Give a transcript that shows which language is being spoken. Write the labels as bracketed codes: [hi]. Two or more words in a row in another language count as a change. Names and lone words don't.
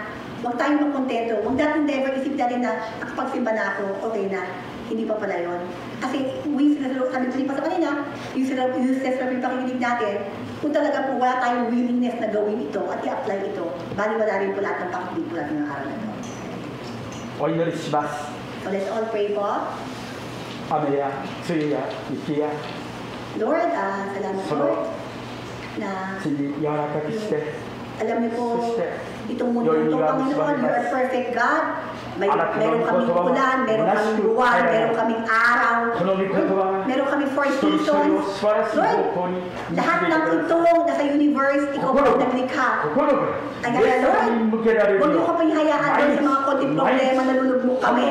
[tl] Huwag tayong magkontento. Huwag natin never isip natin na nakapagsimba na ako, okay na. Hindi pa pala yun. Kasi sabi ko pa sa kanina, useless na yung pakikinig natin, kung talaga po wala tayong willingness na gawin ito at i-apply ito, bali wala rin po lahat ng pakikinig po natin ng araw na ito. [ja] O 祈りします。 [en] So let's all pray po. [ja] 雨や梅雨や雪や [tl] Lord, salamat So, Lord na [ja] 地に柔らかくして、 [tl] alam niyo po, [ja] そして [tl] itong mundo ito, Panginoon, [en] you are perfect God. [tl] Meron kaming ulan, meron kaming buwan, meron kaming araw, meron kaming [en] four seasons. [tl] Lord, lahat ng ito nasa universe, ikaw po naglikha. Kaya Lord, huwag niyo kaming hayaan doon sa mga konting problema na lulubog kami.